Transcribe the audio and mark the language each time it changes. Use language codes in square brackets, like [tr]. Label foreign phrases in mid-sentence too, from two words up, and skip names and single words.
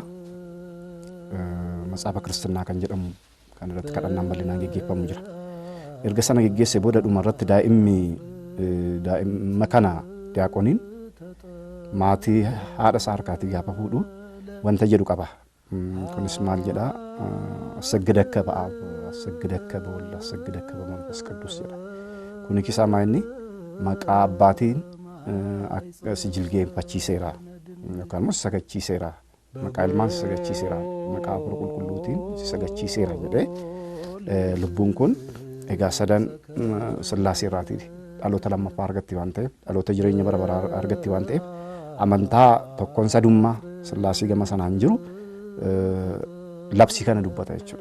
[om] Matsaafa kiristinnaa kan jedhamu kan irratti kadhannaan bal'inaan gaggeeffamu jira. Erga sana gaggeesse booda dhuma irratti daa'imma kana diyaaqoniin maatii haadha isaa harkaatii gaafa fuudhu wanta jedhu qaba. Kunis maal jedhaa? [gez] አሰግደከ በአብ አሰግደከ በወልድ አሰግደከ በመንፈስ ቅዱስ jedha. [om] Kuni kisaa maayinni maqaa abbaatiin sijilgeeffachiiseera yookaan immoo sagachiiseera. Maqaa ilmaan sagachiiseera. Maqaa hafuura qulqulluutiin sagachiiseera jedhee lubbuun kun egaa sadan sillaasee irraati dhaloota lammaffaa argatti waan ta'eef dhaloota jireenya bara baraa argatti waan ta'eef amantaa tokkoon sadummaa sillaasii gama sanaan jiru labsii kana dubbata jechuudha.